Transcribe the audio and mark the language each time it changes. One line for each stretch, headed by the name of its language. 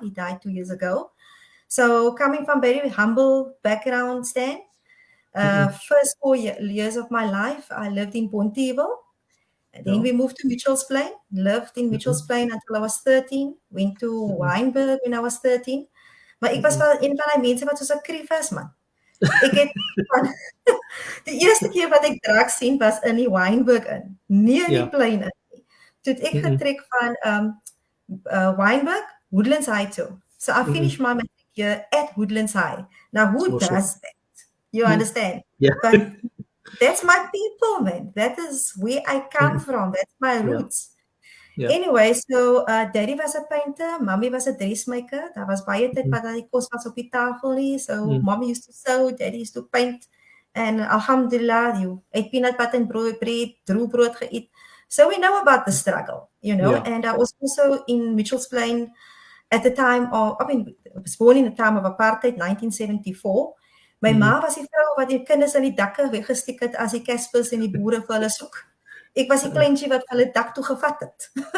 English: He died 2 years ago. So coming from very humble background, Stan, first 4 years of my life, I lived in Pontyville. Then we moved to Mitchell's Plain, lived in Mitchell's Plain until I was 13, went to Wynberg when I was 13.
Afrikaans: Maar ek was wel een van die mense wat soos 'n krief is, man. Ek het die eerste keer wat ek drag sien was in die Wynberg in, nie in die Plain in nie. Toe het ek getrek van Wynberg, Woodlands High toe.
English: So I finished my matric year at Woodlands High. Now who does that? You understand? Yeah. But that's my people, man. That is where I come from. That's my roots. Yeah. Anyway, so daddy was a painter, mommy was a dressmaker.
Afrikaans: Daar was baie tyd wat die kos was op die tafel nie.
English: So mommy used to sew, daddy used to paint. And alhamdulillah, you ate peanut butter and bread,
Afrikaans: droe brood geëet.
English: So we know about the struggle, you know. Yeah. And I was also in Mitchell's Plain at the time of, I was born in the time of apartheid, 1974.
Afrikaans: My ma was die vrou wat die kinders in die dakke weggesteek het as die Caspers en die boere vir hulle soek. Ek was die kleintjie wat hulle dak toe gevat het.